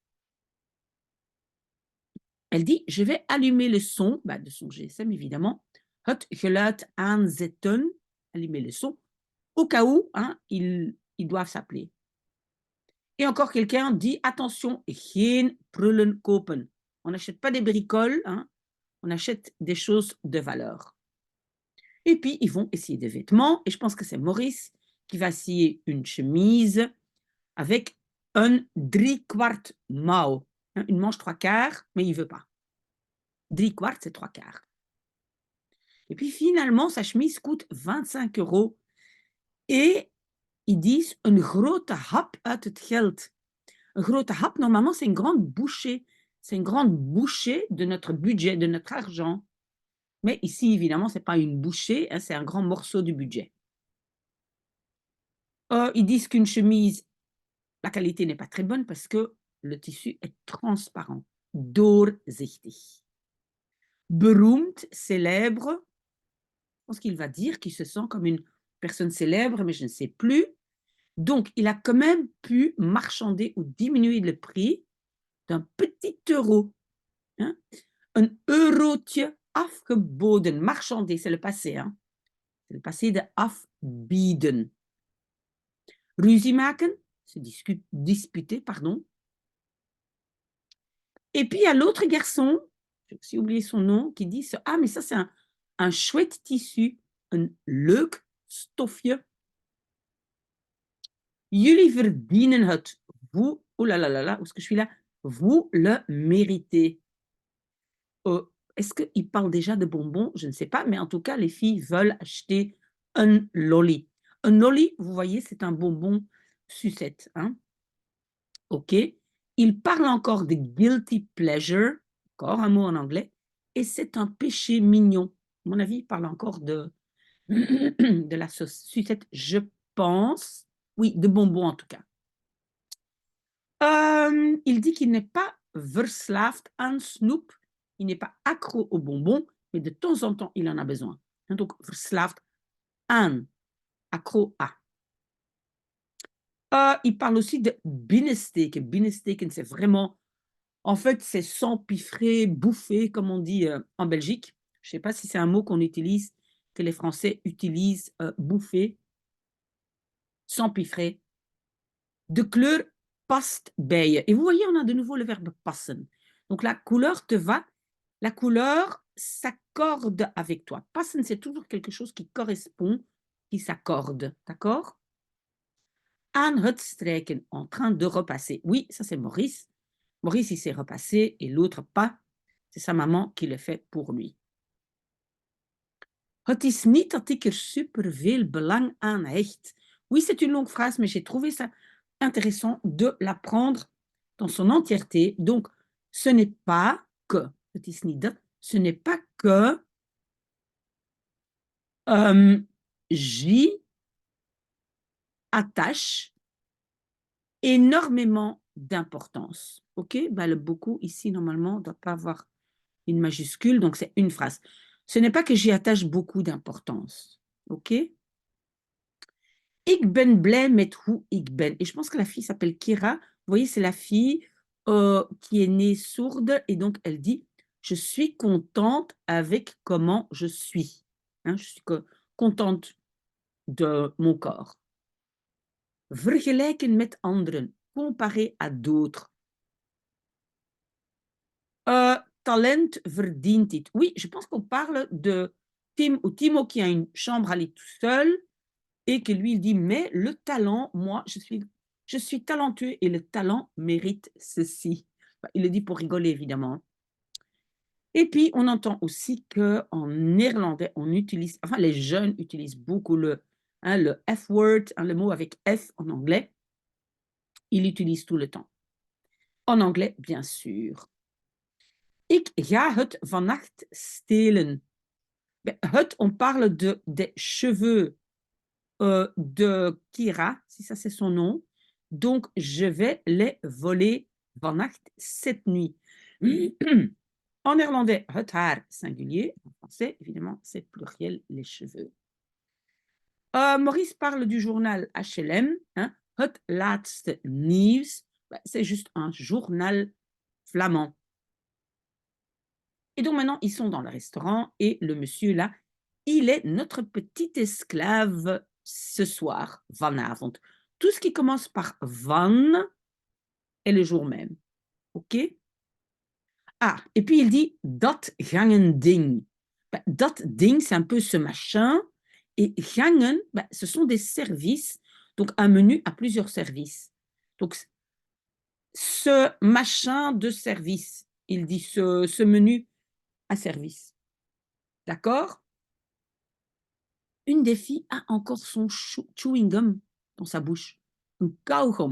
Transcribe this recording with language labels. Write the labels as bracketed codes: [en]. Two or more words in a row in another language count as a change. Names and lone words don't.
[fr] Elle dit, je vais allumer le son, de son GSM évidemment, [nl] het geluid aanzetten, [fr] allumer le son, au cas où hein, ils doivent s'appeler. Et encore quelqu'un dit, attention, [nl] geen prullen kopen. [fr] On n'achète pas des bricoles, hein, on achète des choses de valeur. Et puis, ils vont essayer des vêtements, et je pense que c'est Maurice qui va essayer une chemise avec un 3/4 mouw, hein, une manche 3/4, mais il ne veut pas. 3/4, c'est 3/4. Et puis finalement, sa chemise coûte 25 €. Et ils disent [nl] een grote hap uit het geld. Een grote hap, [fr] normalement, c'est une grande bouchée. C'est une grande bouchée de notre budget, de notre argent. Mais ici, évidemment, ce n'est pas une bouchée, hein, c'est un grand morceau du budget. Ils disent qu'une chemise, la qualité n'est pas très bonne parce que le tissu est transparent, doorzichtig. Beroemd, célèbre. Je pense qu'il va dire qu'il se sent comme une personne célèbre, mais je ne sais plus. Donc, il a quand même pu marchander ou diminuer le prix d'un petit euro. Hein? [nl] Een eurotje afgeboden. [fr] Marchander, c'est le passé. Hein? C'est le passé de afbieden. [nl] Ruzie maken, [fr] se disputer, pardon. Et puis, il y a l'autre garçon, j'ai aussi oublié son nom, qui dit, ah, mais ça, c'est un chouette tissu, un [nl] leuk stofje. Jullie verdienen het. [fr] Vous, oh là là là là, où est-ce que je suis là? Vous le méritez. Est-ce qu'il parle déjà de bonbons? Je ne sais pas, mais en tout cas, les filles veulent acheter un lolly. Un lolly, vous voyez, c'est un bonbon sucette, hein? OK. Il parle encore de [en] guilty pleasure, [fr] encore un mot en anglais, et c'est un péché mignon. À mon avis, il parle encore de de la sauce sucette, je pense. Oui, de bonbons en tout cas. Il dit qu'il n'est pas [nl] verslaafd aan snoep. [fr] Il n'est pas accro aux bonbons, mais de temps en temps, il en a besoin. Donc, [nl] verslaafd aan, [fr] accro à. Il parle aussi de binnensteken. Binnensteken, c'est vraiment, en fait, c'est s'empiffrer, bouffer, comme on dit en Belgique. Je ne sais pas si c'est un mot qu'on utilise, que les Français utilisent, bouffer, s'empiffrer. [nl] De kleur past bij je. [fr] Et vous voyez, on a de nouveau le verbe passen. Donc la couleur te va, la couleur s'accorde avec toi. Passen, c'est toujours quelque chose qui correspond, qui s'accorde. D'accord? Aan het strijken, en train de repasser. Oui, ça c'est Maurice. Maurice, il s'est repassé et l'autre pas. C'est sa maman qui le fait pour lui. [nl] Het is niet dat ik er superveel belang aan hecht. [fr] Oui, c'est une longue phrase, mais j'ai trouvé ça intéressant de la prendre dans son entièreté. Donc, ce n'est pas que, [nl] het is niet dat, [fr] ce n'est pas que j'y attache énormément d'importance. OK? Ben, le beaucoup ici, normalement, ne doit pas avoir une majuscule, donc c'est une phrase. Ce n'est pas que j'y attache beaucoup d'importance. OK? [nl] Ik ben blij met hoe ik ben. [fr] Et je pense que la fille s'appelle Kira. Vous voyez, c'est la fille qui est née sourde et donc elle dit je suis contente avec comment je suis. Hein, je suis contente de mon corps. [nl] Vergelijken met anderen. [fr] Comparer à d'autres. [nl] Talent verdient dit. [fr] Oui, je pense qu'on parle de Tim ou Timo qui a une chambre à lui tout seul. Et que lui, il dit, mais le talent, moi, je suis talentueux et le talent mérite ceci. Il le dit pour rigoler, évidemment. Et puis, on entend aussi qu'en néerlandais, on utilise, enfin, les jeunes utilisent beaucoup le F-word, le mot avec F en anglais. Ils l'utilisent tout le temps. En anglais, bien sûr. [nl] Ik ga het vannacht stelen. [fr] Het, on parle des cheveux de Kira, si ça c'est son nom. Donc, je vais les voler vannacht, cette nuit. En néerlandais, [nl] het haar singulier. [fr] En français, évidemment, c'est pluriel, les cheveux. Maurice parle du journal HLM, hein, het laatste nieuws. C'est juste un journal flamand. Et donc maintenant, ils sont dans le restaurant et le monsieur là, il est notre petit esclave ce soir, vanavond. Tout ce qui commence par van est le jour même. OK? Ah, et puis il dit [nl] dat gangen ding. Dat ding, [fr] c'est un peu ce machin. Et gangen, ce sont des services. Donc un menu à plusieurs services. Donc ce machin de service, il dit ce menu à service. D'accord? Une des filles a encore son chewing gum dans sa bouche, un kauwgom.